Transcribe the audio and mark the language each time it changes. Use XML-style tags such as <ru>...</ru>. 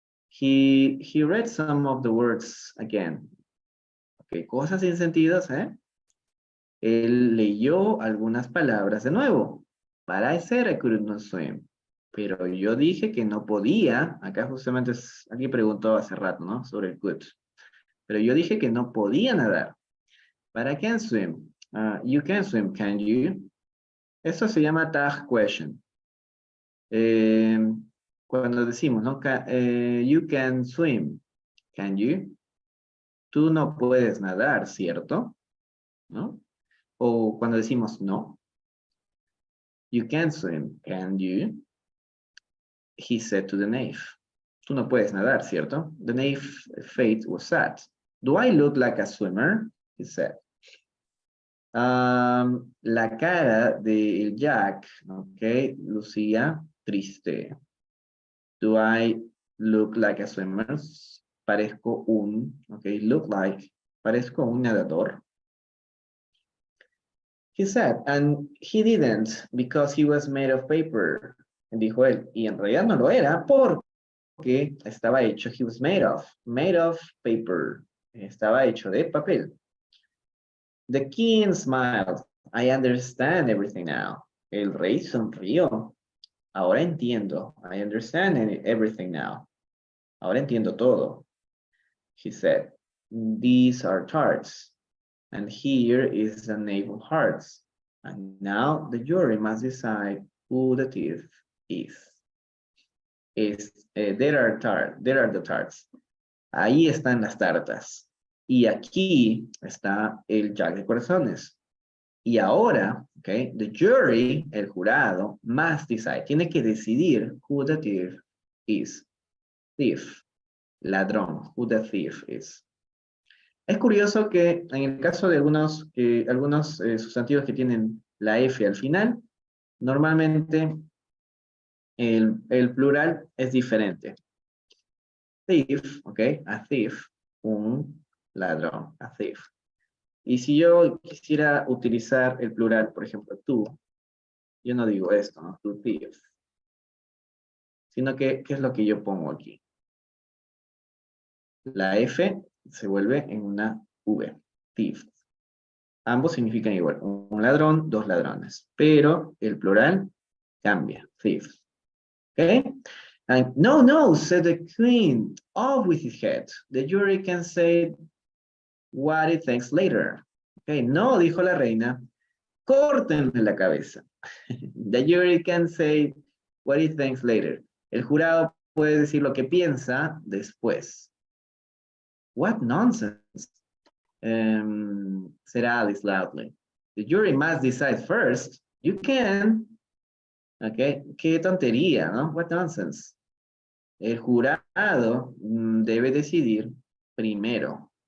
<en>He read some of the words again.</en> <es>Ok, cosas sin sentido, ¿eh? Él leyó algunas palabras de nuevo.</es> <en>But I said I could not swim.</en> <es>Pero yo dije que no podía. Acá justamente, aquí preguntó hace rato, ¿no? Sobre el could. Pero yo dije que no podía nadar.</es> <en>But I can swim. You can swim, can you?</en> <es>Eso se llama</es> <en>tag question.</en> <es>Cuando decimos, ¿no?</es> <en>You can swim, can you?</en> <es>Tú no puedes nadar, ¿cierto? ¿No? O cuando decimos no.</es> <en>You can't swim, can you? He said to the knave.</en> <es>Tú no puedes nadar, ¿cierto?</es> <en>The knave's face was sad. Do I look like a swimmer? He said.</en> <es>La cara de Jack, ok, lucía triste.</es> <en>Do I look like a swimmer?</en> <es>Parezco un,</es> <en>ok, look like,</en> <es>parezco un nadador.</es> <en>He said, and he didn't because he was made of paper.</en> <es>Dijo él, y en realidad no lo era porque estaba hecho,</es> <en>he was made of paper.</en> <es>Estaba hecho de papel.</es> <en>The king smiled. I understand everything now.</en> <es>El rey sonrió. Ahora entiendo.</es> <en>I understand everything now.</en> <es>Ahora entiendo todo.</es> <en>He said, these are tarts. And here is the knave of hearts. And now the jury must decide who the thief is. There are the tarts.</en> <es>Ahí están las tartas. Y aquí está el jack de corazones. Y ahora, okay,</es> <en>the jury,</en> <es>el jurado,</es> <en>must decide.</en> <es>Tiene que decidir</es> <en>who the thief is. Thief, ladrón, who the thief is.</en> <es>Es curioso que en el caso de algunos sustantivos que tienen la F al final, normalmente el plural es diferente.</es> <en>Thief, ok, a thief,</en> <es>un ladrón,</es> <en>a thief.</en> <es>Y si yo quisiera utilizar el plural, por ejemplo, tú, yo no digo esto, ¿no? Tú thief. Sino que, ¿qué es lo que yo pongo aquí? La F se vuelve en una V, thief. Ambos significan igual, un ladrón, dos ladrones. Pero el plural cambia, thief. ¿Ok?</es> <en>And, no, said the queen, off with his head. The jury can say what it thinks later.</en> <es>Okay, no, dijo la reina, córtenle la cabeza.</es> <en>The jury can say what it thinks later.</en> <es>El jurado puede decir lo que piensa después.</es> <en>What nonsense, said Alice loudly. The jury must decide first. You can. Okay,</en> <es>qué tontería,</es> <en>¿no? What nonsense.</en> <es>El jurado debe decidir primero.</es>